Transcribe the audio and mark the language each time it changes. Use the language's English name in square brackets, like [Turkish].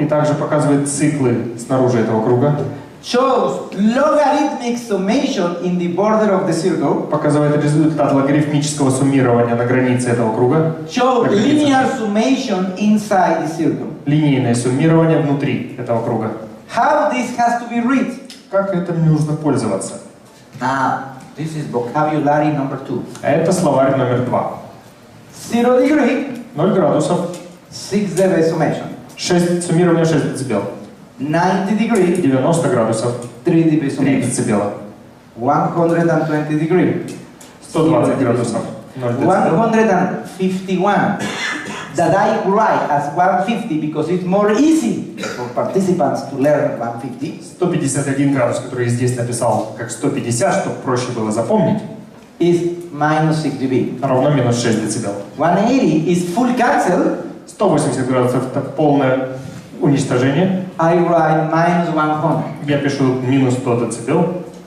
[Russian] и также показывает циклы снаружи этого круга, [English] shows logarithmic summation in the border of the circle, [Russian] показывает результат логарифмического суммирования на границе этого круга, [English] shows linear summation inside the circle. [Russian] линейное суммирование внутри этого круга. [English] How this has to be read? [Russian] Как этим нужно пользоваться? [English] This is vocabulary number 2. [Russian] Это словарь номер 2. [English] 0 degree, [Russian] 0 градусов, [English] 6 dB summation. [Russian] 6, суммирование 6 дБ. [English] 90 degree, [Russian] 90 градусов, [English] 3 dB [Russian] 3 [English] summation. [Russian] дБ. [English] 120 degree, [Russian] 120 градусов, 0 дБ. [English] 151 that I write as 150 because it's more easy for participants to learn 150. [Russian] 151 градус, который я здесь написал как 150, чтобы проще было запомнить, [English] is minus 6 dB. [Russian] равно минус 6 дБ. [English] 180 is full cancel. [Russian] 180 градусов это полное уничтожение. [English] I write minus 100. [Russian] Я пишу минус 100 дБ.